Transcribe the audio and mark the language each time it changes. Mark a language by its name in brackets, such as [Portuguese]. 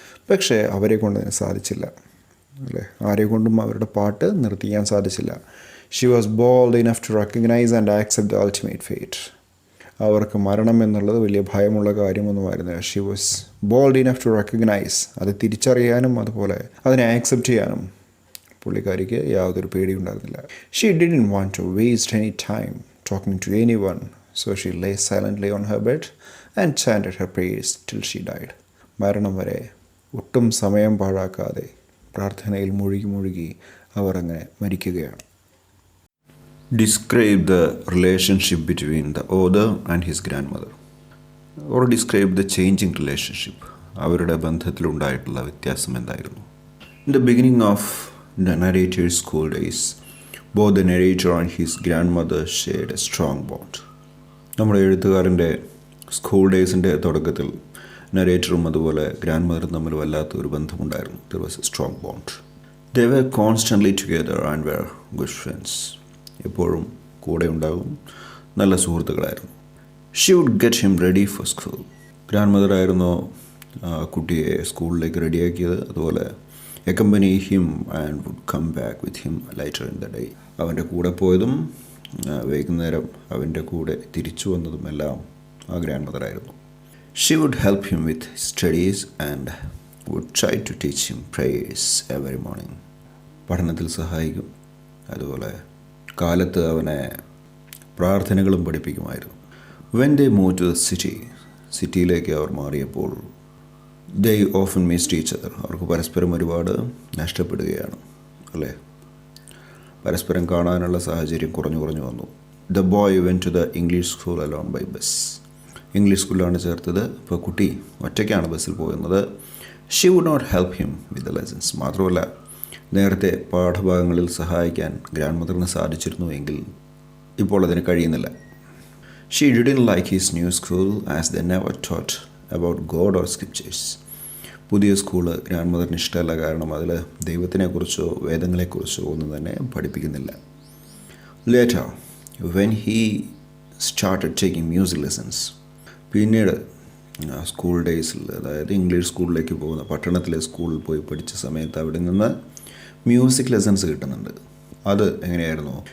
[Malayalam] പക്ഷേ അവരെ കൊണ്ട് സാധിച്ചില്ല അല്ലേ, ആരെ കൊണ്ടും അവരുടെ പാട്ട് നിർത്തിക്കാൻ സാധിച്ചില്ല. [English] She was bold enough to recognise and accept the ultimate fate. [Malayalam] അവർക്ക് മരണം എന്നുള്ളത് വലിയ ഭയമുള്ള കാര്യമൊന്നുമായിരുന്നില്ല. [English] she was bold enough to recognise, [Malayalam] അത് തിരിച്ചറിയാനും അതുപോലെ അതിനെ ആക്സെപ്റ്റ് ചെയ്യാനും പുള്ളിക്കാരിക്ക് യാതൊരു പേടിയുണ്ടായിരുന്നില്ല. [English] She didn't want to waste any time talking to anyone, so she lay silently on her bed and chanted her prayers till she died. [Malayalam] മരണം വരെ ഒട്ടും സമയം പാഴാക്കാതെ പ്രാർത്ഥനയിൽ മുഴുകി അവർ അങ്ങനെ മരിക്കുകയാണ്. [English] Describe the relationship between the author and his grandmother, or describe the changing relationship. [Malayalam] അവരുടെ ബന്ധത്തിലുണ്ടായിട്ടുള്ള വ്യത്യാസം എന്തായിരുന്നു? [English] In the beginning of the narrator's school days, both the narrator and his grandmother shared a strong bond. [Malayalam] നമ്മുടെ എഴുത്തുകാരൻ്റെ school ഡേയ്സിൻ്റെ തുടക്കത്തിൽ നരേറ്ററും അതുപോലെ grand മദറും തമ്മിൽ വല്ലാത്തൊരു ബന്ധമുണ്ടായിരുന്നു. [English] There was a strong bond. They were constantly together and were good friends. [Malayalam] എപ്പോഴും കൂടെ ഉണ്ടാകും, നല്ല സുഹൃത്തുക്കളായിരുന്നു. [English] She would get him ready for school. [Malayalam] Grand mother ആയിരുന്നു കുട്ടിയെ സ്കൂളിലേക്ക് റെഡിയാക്കിയത്. [English] അതുപോലെ accompany him and would come back with him later in the day. [Malayalam] അവൻ്റെ കൂടെ പോയതും വൈകുന്നേരം അവൻ്റെ കൂടെ തിരിച്ചു വന്നതും എല്ലാം ആ ഗ്രാൻഡ് മദർ ആയിരുന്നു. [English] She would help him with his studies and would try to teach him prayers every morning. [Malayalam] പഠനത്തിൽ സഹായിക്കും. അതുപോലെ കാലത്ത് അവനെ പ്രാർത്ഥനകളും പഠിപ്പിക്കുമായിരുന്നു. [English] When they moved to the city, [Malayalam] സിറ്റിയിലേക്ക് അവർ മാറിയപ്പോൾ [English] they often missed each other. [Malayalam] അവർക്ക് പരസ്പരം ഒരുപാട് നഷ്ടപ്പെടുകയാണ് അല്ലേ. പരസ്പരം കാണാനുള്ള സാഹചര്യം കുറഞ്ഞു വന്നു. [English] The boy went to the English school alone by bus. [Malayalam] English സ്കൂളിലാണ് ചേർത്തത്. ഇപ്പോൾ കുട്ടി ഒറ്റയ്ക്കാണ് ബസ്സിൽ പോകുന്നത്. [English] She would not help him with the lessons. [Malayalam] മാത്രമല്ല, നേരത്തെ പാഠഭാഗങ്ങളിൽ സഹായിക്കാൻ ഗ്രാൻഡ് മദറിന് സാധിച്ചിരുന്നുവെങ്കിൽ ഇപ്പോൾ അതിന് കഴിയുന്നില്ല. [English] She didn't like his new school as they never taught about God or scriptures. [Malayalam] പുതിയ സ്കൂള് ഗ്രാൻഡ് മദറിന് ഇഷ്ടമല്ല. കാരണം അതിൽ ദൈവത്തിനെക്കുറിച്ചോ വേദങ്ങളെക്കുറിച്ചോ ഒന്നും തന്നെ പഠിപ്പിക്കുന്നില്ല. [English] Later, when he started taking music lessons, [Malayalam] പിന്നീട് സ്കൂൾ ഡേയ്സിൽ, അതായത് ഇംഗ്ലീഷ് സ്കൂളിലേക്ക് പോകുന്ന പട്ടണത്തിലെ സ്കൂളിൽ പോയി പഠിച്ച സമയത്ത് അവിടെ നിന്ന് മ്യൂസിക് ലെസൺസ് കിട്ടുന്നുണ്ട്. അത് എങ്ങനെയായിരുന്നു?